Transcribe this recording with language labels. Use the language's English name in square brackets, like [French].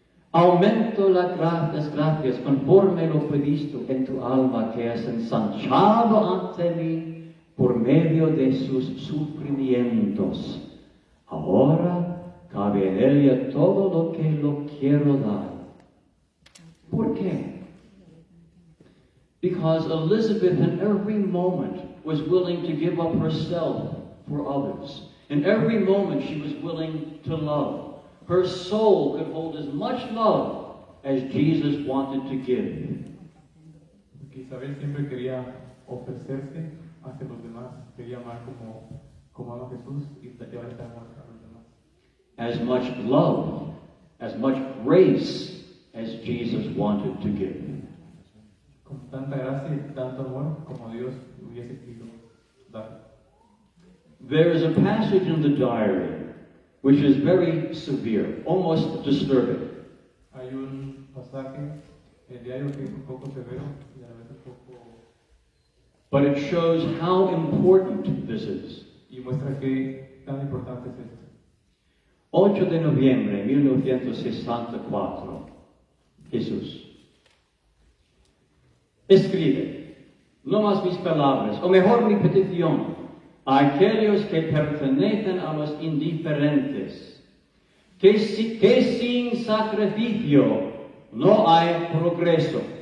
[Spanish] Aumento las gracias conforme lo previsto en tu alma que has ensanchado ante mí por medio de sus sufrimientos. Ahora cabe en ella todo lo que lo quiero dar. ¿Por qué? [English] Because Elizabeth in every moment was willing to give up herself for others. In every moment she was willing to love. Her soul could hold as much love as Jesus wanted to give. [Spanish] Porque Isabel siempre quería ofrecerse hacia los demás, quería amar como ama Jesús y ahora está amando a los demás. [English] As much love, as much grace as Jesus wanted to give. [Spanish] Con tanta gracia y tanto amor como Dios hubiese querido dar. [English] There is a passage in the diary which is very severe, almost disturbing. [Spanish] Hay un pasaje en el diario que es un poco severo y a la vez un poco... [English] But it shows how important this is. [Spanish] y muestra qué tan importante es esto. 8 de noviembre de 1964. Jesús. Escribe, no más mis palabras, o mejor mi petición, a aquellos que pertenecen a los indiferentes, que sin sacrificio no hay progreso.